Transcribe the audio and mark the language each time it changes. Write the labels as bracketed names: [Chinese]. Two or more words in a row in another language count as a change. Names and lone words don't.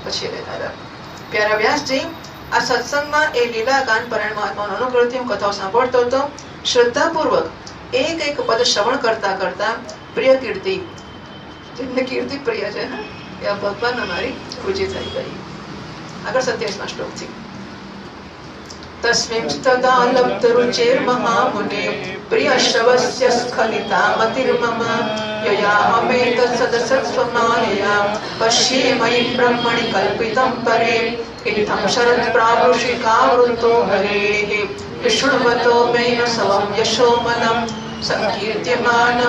[Gujarati] પછી રહેતા પ્યારા વ્યાસજી આ સત્સંગમાં એ લીલા ગાન પરાયણ મહાત્માનો અનુગ્રહથી હું કથાઓ સાંભળતો હતો. શ્રદ્ધાપૂર્વક એક એક પદ શ્રવણ કરતા કરતા પ્રિય કીર્તિ, જેમને કીર્તિ પ્રિય છે એ ભગવાન મારી રુચિ થઈ ગઈ. આગળ 27મા શ્લોકથી [Sanskrit] तस्मिंस्तदा लब्धरुचेर्महामुने प्रियश्रवस्य स्खलिता मतिर्मम ययाहमेतत्सदसत्स्वमायया पश्ये मयि ब्रह्मणि कल्पितं परे इत्थं शरत्प्रावृषिकावृतो हरेः विष्णुवतो मेन सवं यशोमनं संकीर्त्यमानं